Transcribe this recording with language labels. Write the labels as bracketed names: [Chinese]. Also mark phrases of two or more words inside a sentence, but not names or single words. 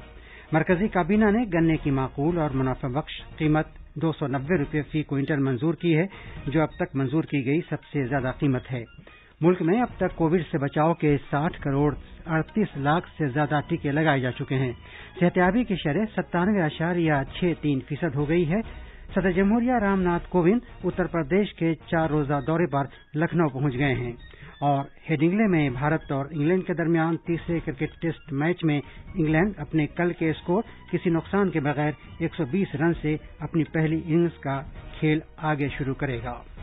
[Urdu] مرکزی کابینہ نے گنے کی معقول اور منافع بخش قیمت 290 روپے فی کوئنٹل منظور کی ہے، جو اب تک منظور کی گئی سب سے زیادہ قیمت ہے۔ ملک میں اب تک کووڈ سے بچاؤ کے 60 کروڑ 38 لاکھ سے زیادہ ٹیکے لگائے جا چکے ہیں۔ صحتیابی کی شرح 97.63% ہو گئی ہے۔ صدر جمہوریہ رام ناتھ کووند اتر پردیش کے 4 روزہ دورے پر لکھنؤ پہنچ گئے ہیں، اور ہیڈنگلے میں بھارت اور انگلینڈ کے درمیان تیسرے کرکٹ ٹیسٹ میچ میں انگلینڈ اپنے کل کے اسکور کسی نقصان کے بغیر 120 رن سے اپنی پہلی اننگز کا کھیل آگے شروع کرے گا۔